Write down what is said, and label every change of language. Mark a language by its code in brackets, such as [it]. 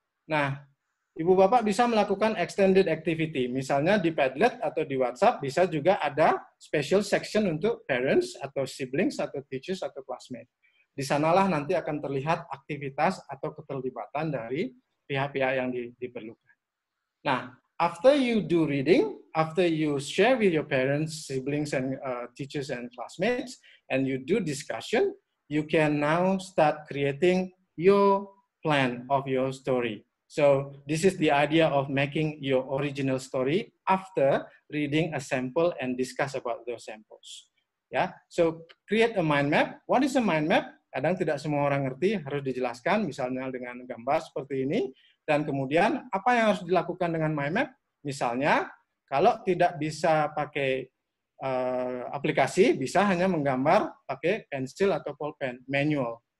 [id] Nah, Ibu Bapak bisa melakukan [en] extended activity, [id] misalnya di Padlet atau di WhatsApp bisa juga ada [en] special section [id] untuk parents atau siblings atau teachers atau classmates. Di sanalah nanti akan terlihat aktivitas atau keterlibatan dari pihak-pihak yang diperlukan. [en] Nah, after you do reading, after you share with your parents, siblings, and teachers and classmates, and you do discussion, you can now start creating your plan of your story. So this is the idea of making your original story after reading a sample and discuss about those samples. Ya, so create a mind map. What is a mind map? [id] Kadang tidak semua orang ngerti, harus dijelaskan, misalnya dengan gambar seperti ini. Dan kemudian apa yang harus dilakukan dengan mind map? Misalnya, kalau tidak bisa pakai aplikasi, bisa hanya menggambar pakai pensil atau pulpen, manual.